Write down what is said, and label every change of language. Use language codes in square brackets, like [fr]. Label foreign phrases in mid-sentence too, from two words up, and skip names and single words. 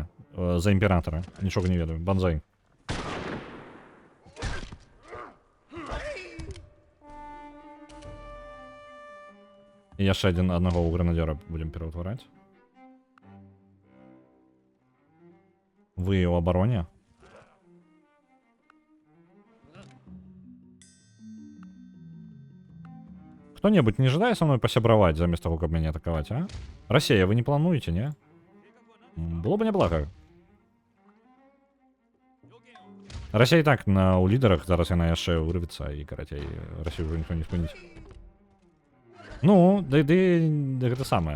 [be] За імператара. Нічога не ведаю. Банзай. І яшчэ аднаго ў гранадзёра будзем пераўтвараць. Вы ў абароне? Кто-нибудь не жадае са мной пасябраваць замест таго, каб мяне атакаваць, а? Расія, вы не плануеце, не? [ru] Было бы [be] няблага. Расія і так ў лідарах, зараз яна яшчэ ўрывецца, і, карацей, Расію ўжо ніхто не спыніць. Ну, гэта самае.